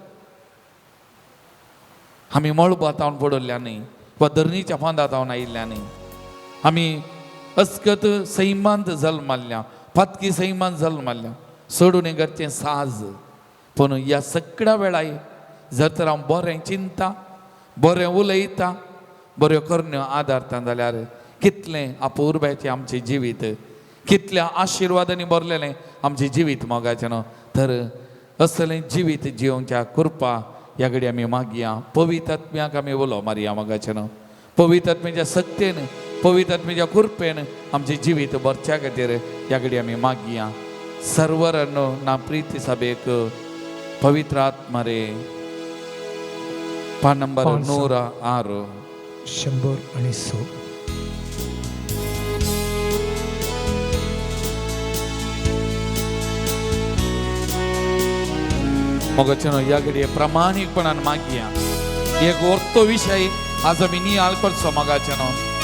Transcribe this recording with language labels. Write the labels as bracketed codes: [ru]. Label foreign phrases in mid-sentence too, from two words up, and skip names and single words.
[kok] आमी मळबातावन पडोल्ल्यांनी वा धरणीच्या फांदातावन आयिल्ल्यांनी आमी अस्कत सैमांत जल्माल्या पातकी सैमांत जल्माल्या सोडून करचें साज पूण ह्या सगळ्या वेळार जर तर हांव बरें चिंता बरें उलयता बऱ्यो करण्यो आदारता जाल्यार कितलें अपुर्ब्याचें आमचें जिवीत कितल्या आशिर्वादांनी भरलेलें आमचें जिवीत मोगाचें न्हू. तर असलें जिवीत जिवोवच्या कृपा ह्या घडी आमी मागया. पवित्र आत्म्याक आमी उलो मारया मोगाचें न्हू. पवित्र आत्म्याच्या सक्तेन, पवित्र आत्म्याच्या कृपेन आमचें जिवीत भरच्या खातीर ह्या घडी आमी मागया. [kn] सर्वरನ್ನು ನಾ ಪ್ರೀತಿಸಬೇಕು ಪವಿತ್ರ ಆತ್ಮರೇ. ಪಾ ನಂಬರ್ 106. 100 [kok] मोगाचें ह्या घडये प्रामाणीकपणान मागया. एक व्हरतो विशय आज आमी नियाळ करचो मोगाचें न्हू.